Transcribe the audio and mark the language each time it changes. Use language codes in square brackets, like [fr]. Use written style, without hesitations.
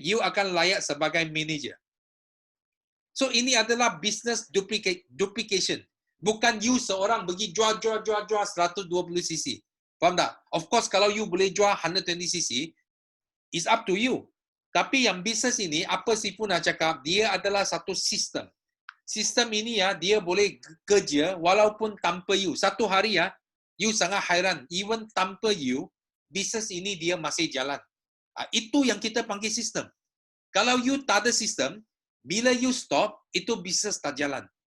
[ms] You akan layak sebagai manager. So ini adalah [en] business duplication. [ms] Bukan you seorang pergi jual 120 cc. Faham tak? [en] Of course [ms] kalau you boleh jual 120 cc, [en] it's up to you. [ms] Tapi yang bisnes ini, apa si pun nak cakap, dia adalah satu sistem. Sistem ini dia boleh kerja walaupun tanpa you. Satu hari you sangat hairan. Even tanpa you, bisnes ini dia masih jalan. Itu yang kita panggil sistem. Kalau you tak ada sistem, bila you stop, itu bisnes tak jalan.